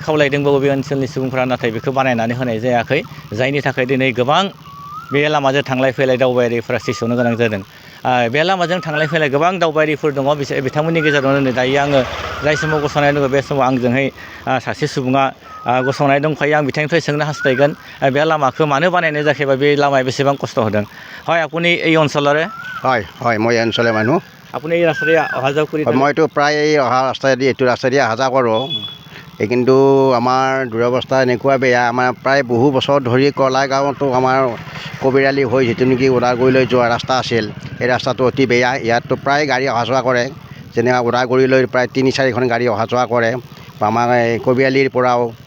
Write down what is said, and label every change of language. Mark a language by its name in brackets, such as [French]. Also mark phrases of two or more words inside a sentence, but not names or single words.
[Bodo] खावलायदोंबाबो बे ओनसोलनि सुबुंफ्रा नाथाय बेखौ बानायनानै होनाय जायाखै जायनि थाखाय दिनै गोबां बे लामाजों थांलाय फैलाय दावबायारिफ्रा सैसोनो गोनां जादों बे लामाजों थांलाय फैलाय गोबां दावबायारिफोर दङ बिथांमोननि गेजेरावनो दायो आङो जाय समाव गसंनाय दङ बे समाव आंजोंहाय सासे सुबुङा गसंनाय दंफायो आं बिथांनिफ्राय सोंनो हास्थायगोन बे लामाखौ मानो बानायनाय जायाखैबा बे लामाया बेसेबां खस्थ' होदों [Assamese] হয় আপুনি এই অঞ্চলৰে হয় হয় মই এই অঞ্চলৰ মানুহ আপুনি এই ৰাস্তাৰে অহা যোৱা কৰি মইতো প্ৰায় অহা ৰাস্তাইদি এইটো ৰাস্তাইদি অহা যোৱা কৰোঁ কিন্তু আমাৰ দুৰৱস্থা এনেকুৱা বেয়া আমাৰ প্ৰায় বহু বছৰ ধৰি কলাইগাঁৱতো আমাৰ কবিৰালি হৈ যিটো নেকি ওদালগুৰিলৈ যোৱা ৰাস্তা আছিল এই ৰাস্তাটো অতি বেয়া ইয়াততো প্ৰায় গাড়ী অহা যোৱা কৰে যেনেকৈ ওদালগুৰিলৈ প্ৰায় ৩-৪খন গাড়ী অহা যোৱা কৰে বা আমাৰ কবিৰালিৰ পৰাও